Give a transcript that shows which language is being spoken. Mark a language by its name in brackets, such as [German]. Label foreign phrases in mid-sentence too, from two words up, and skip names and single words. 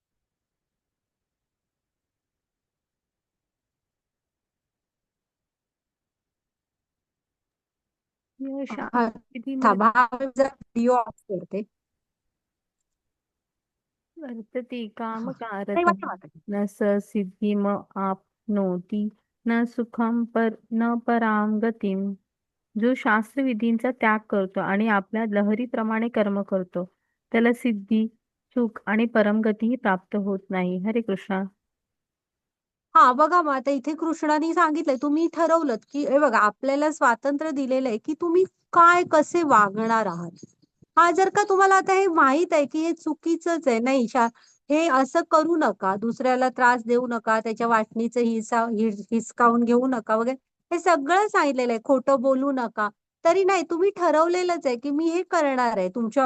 [Sanskrit] या [Marathi] हा, [Sanskrit] शास्त्रविधीमध्ये [Marathi] थांबा व्हिडिओ ऑफ करते. [Sanskrit] वर्तते [Marathi] हा, [Sanskrit] कामकारतः [Marathi] नाही, माताजी. [Sanskrit] न स सिद्धिम आपनोति न सुखम न पराम गतिम. [Marathi] जो शास्त्रविधींचा त्याग करतो आणि आपल्या लहरीप्रमाणे कर्म करतो त्याला सिद्धी, सुख आणि परमगतीही प्राप्त होत नाही. हरे कृष्णा. हा बघा मग आता इथे कृष्णाने सांगितलंय, तुम्ही ठरवलं की हे बघा आपल्याला स्वातंत्र्य दिलेलं आहे की तुम्ही काय कसे वागणार आहात. हा जर का तुम्हाला आता हे माहित आहे की हे चुकीचंच आहे, नाही हे असं करू नका, दुसऱ्याला त्रास देऊ नका, त्याच्या वाटणीचं हिसकावून घेऊ नका वगैरे, हे सगळं सांगितलेलं आहे, खोटं बोलू नका, तरी नाही तुम्ही ठरवलेलंच आहे की मी हे करणार आहे तुमच्या.